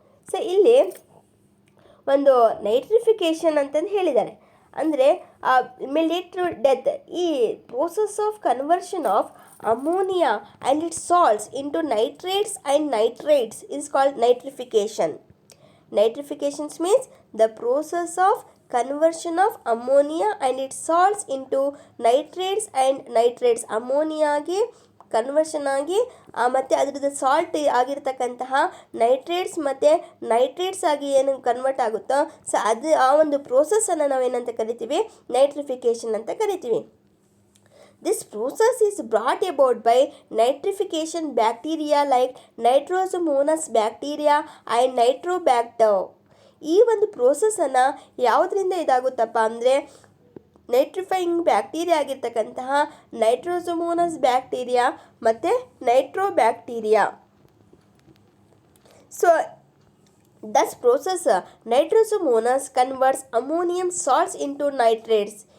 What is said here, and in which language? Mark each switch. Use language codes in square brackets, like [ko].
[kn] So ಇಲ್ಲಿ ಒಂದು ನೈಟ್ರಿಫಿಕೇಷನ್ ಅಂತಂದು ಹೇಳಿದ್ದಾರೆ ಅಂದರೆ [en] Lead to death. ಈ process of conversion of ammonia and its salts into nitrates and nitrates is called nitrification. Nitrification means the process of conversion of ammonia and its salts into nitrates and nitrates. [kn] Ammonia ಆಗಿ conversion ಆಗಿ ಮತ್ತು ಅದರದ್ದು salt ಆಗಿರ್ತಕ್ಕಂತಹ nitrates ಮತ್ತು nitrates ಆಗಿ ಏನು convert ಆಗುತ್ತೋ so ಅದು ಆ ಒಂದು ಪ್ರೋಸೆಸ್ಸನ್ನು ನಾವೇನಂತ ಕರಿತೀವಿ? ನೈಟ್ರಿಫಿಕೇಷನ್ ಅಂತ ಕರಿತೀವಿ. [en] This process is brought about by nitrification bacteria like Nitrosomonas bacteria and Nitrobacter. [kn] ಈ ಒಂದು ಪ್ರೋಸೆಸ್ಸನ್ನು ಯಾವುದರಿಂದ ಇದಾಗುತ್ತಪ್ಪ ಅಂದರೆ ನೈಟ್ರಿಫೈಯಿಂಗ್ ಬ್ಯಾಕ್ಟೀರಿಯಾ ಆಗಿರ್ತಕ್ಕಂತಹ ನೈಟ್ರೋಸೋಮೋನಸ್ ಬ್ಯಾಕ್ಟೀರಿಯಾ ಮತ್ತು ನೈಟ್ರೋಬ್ಯಾಕ್ಟೀರಿಯಾ. [en] So thus process nitrosomonas converts ammonium salts into nitrates.